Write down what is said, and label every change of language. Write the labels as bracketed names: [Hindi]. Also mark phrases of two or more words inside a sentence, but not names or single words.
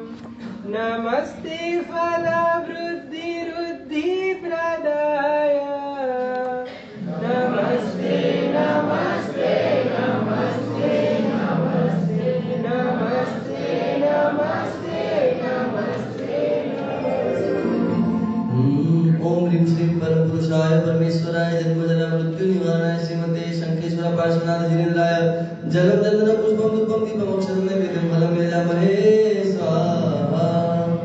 [Sanskrit] નમસ્તે ફલવૃદ્ધિરુદ્ધિપ્રદાય. નમસ્તે નમસ્તે નમસ્તે નમસ્તે નમસ્તે નમસ્તે નમસ્તે. ओम ह्रीं श्रीं परम पुरुषाय परमेश्वराय जन्म जरा मृत्यु निवारणाय श्रीमते शंखेश्वर पार्श्वनाथ जिनेन्द्राय जगम चंदन पुष्पम धूपम दीपम अक्षरम नैवेद्यम फलम यजामहे स्वाहा.